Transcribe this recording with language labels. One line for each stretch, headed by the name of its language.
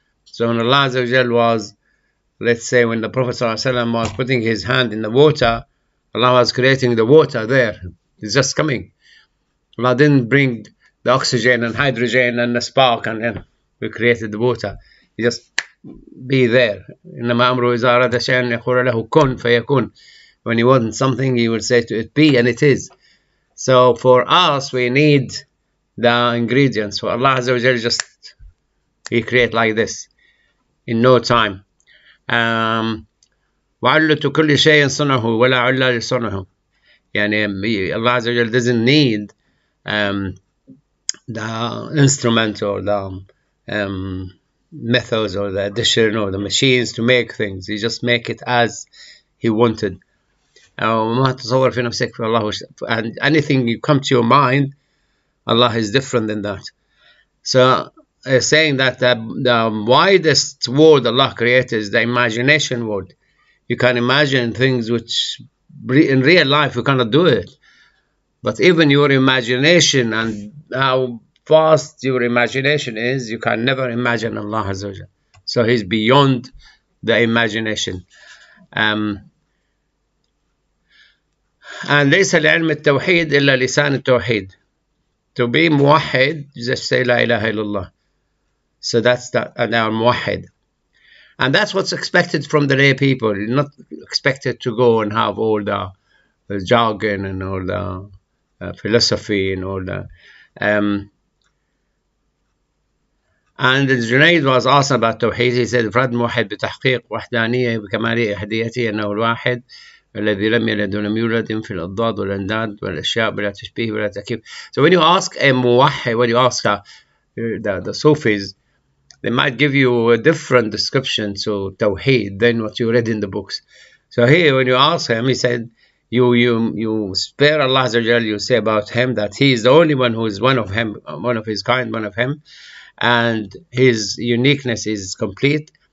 English: So when Allah Azza wa Jal was, let's say, when the Prophet ﷺ was putting his hand in the water, Allah was creating the water there. It's just coming. Allah didn't bring the oxygen and hydrogen and the spark and then we created the water. He just be there.
Arabic: إنما أمره إذا أراد شيئا يقول له كن فيكون.
English: When He wants something, He will say to it be, and it is. So for us, we need the ingredients. For Allah Azza wa Jal, just He create like this in no time.
Arabic: وعلة كل شيء صنعه ولا علة لصنعه.
English: يعني Allah Azza wa Jal doesn't need the instrument or the methods or the addition or the machines to make things. He just make it as He wanted.
Arabic: وما تتصور في نفسك في الله.
English: And anything you come to your mind, Allah is different than that. So saying that the widest word Allah created is the imagination word. You can imagine things which in real life you cannot do it. But even your imagination and how vast your imagination is, you can never imagine Allah Azza wa Jal. So He's beyond the imagination.
Arabic: and ليس لعلم التوحيد إلا لسان التوحيد.
English: To be
Arabic: موحد,
English: just say
Arabic: لا إله إلا الله.
English: So that's that, and now موحد. And that's what's expected from the lay people. You're not expected to go and have all the jargon and all the philosophy and all the. And Junaid was asked about Tawheed. He said,
Arabic: فرد موحد بتحقيق وحدانية بكمال أحديته أنه الواحد الذي لم يلد ولم يولد في الأضداد والأنداد والأشياء بلا تشبيه ولا تكييف.
English: So when you ask a موحد, when you ask the Sufis, they might give you a different description to Tawheed than what you read in the books. So here, when you ask him, he said, you spare Allah Azza wa Jal, you say about him that he is the only one who is one of him, one of his kind, one of him, and his uniqueness is complete,